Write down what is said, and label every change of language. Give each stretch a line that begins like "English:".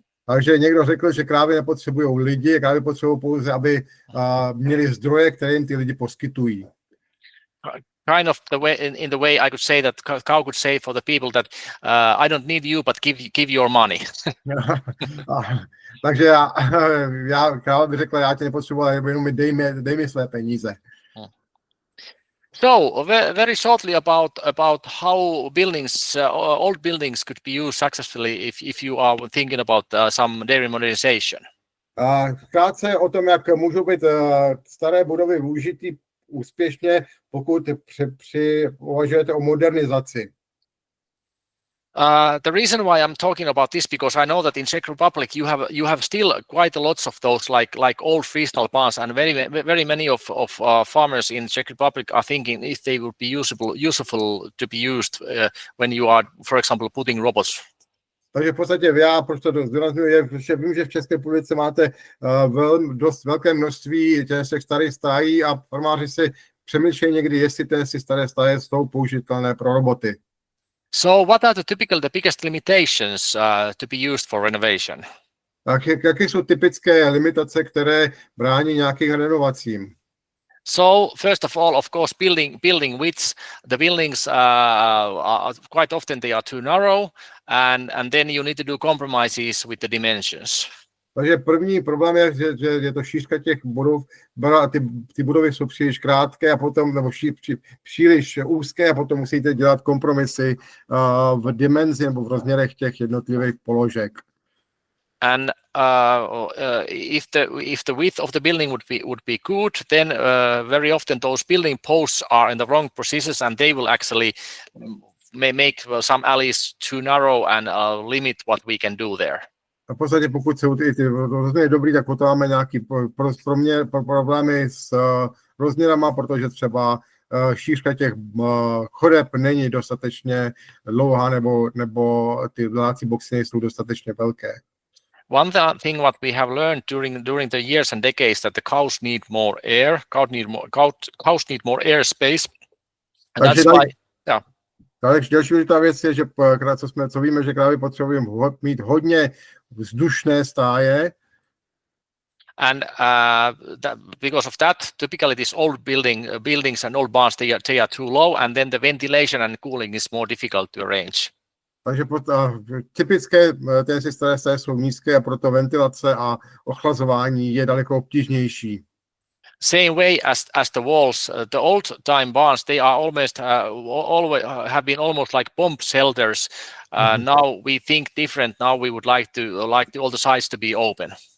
Czech: Takže někdo řekl, že krávy nepotřebují lidi, krávy potřebují pouze, aby měli zdroje, které jim ty lidi poskytují.
English: Kind of in the way I could say that cow could say for the people that I don't need you, but give your money.
Czech: Takže já kráva by řekla, já tě nepotřebuji, ale jenom dej mi své peníze.
English: So very shortly about how buildings, old buildings could be used successfully if you are thinking about some dairy modernization.
Czech: Krátce o tom, jak můžou být staré budovy využity úspěšně, pokud uvažujete o modernizaci.
English: The reason why I'm talking about this because I know that in Czech Republic you have still quite a lots of those like old freestyle barns, and very many of farmers in Czech Republic are thinking if they would be useful to be used when you are, for example, putting robots.
Czech: Takže v podstatě já, proč to zdůrazňuji, je, že vím, že v České republice máte dost velké množství těch starých stájí a farmáři si přemýšlejí někdy, jestli ty staré stáje jsou použitelné pro roboty.
English: So what are the biggest limitations to be used for renovation?
Czech: Tak jaké jsou typické limitace, které brání nějakým renovacím?
English: So first of all, of course, building widths. The buildings are quite often they are too narrow, and then you need to do compromises with the dimensions.
Czech: Takže první problém je, že je to šířka těch budov, ty budovy jsou příliš krátké a potom, nebo příliš úzké a potom musíte dělat kompromisy v dimenzi nebo v rozměrech těch jednotlivých položek.
English: And if the width of the building would be good, then very often those building posts are in the wrong positions, and they will actually make some alleys too narrow and limit what we can do there.
Czech: A v podstatě pokud jsou ty rozměry dobrý, tak potom máme nějaké problémy s rozměrama, protože třeba šířka těch chodeb není dostatečně dlouhá nebo ty dodací boxy nejsou dostatečně velké.
English: One thing what we have learned during the years and decades that the cows need more air, cows need more air space. And that's why, yeah.
Czech: Další důležitá věc je, že co víme, že krávy potřebují mít hodně vzdušné stáje.
English: And because of that, typically these old buildings and old barns, they are too low, and then the ventilation and cooling is more difficult to arrange.
Czech: Takže typické ty staré stáje jsou nízké a proto ventilace a ochlazování je daleko obtížnější.
English: Same way as the walls, the old time barns, they are almost always have been almost like bomb shelters. Now we think different. Now we would like all the sides to be open.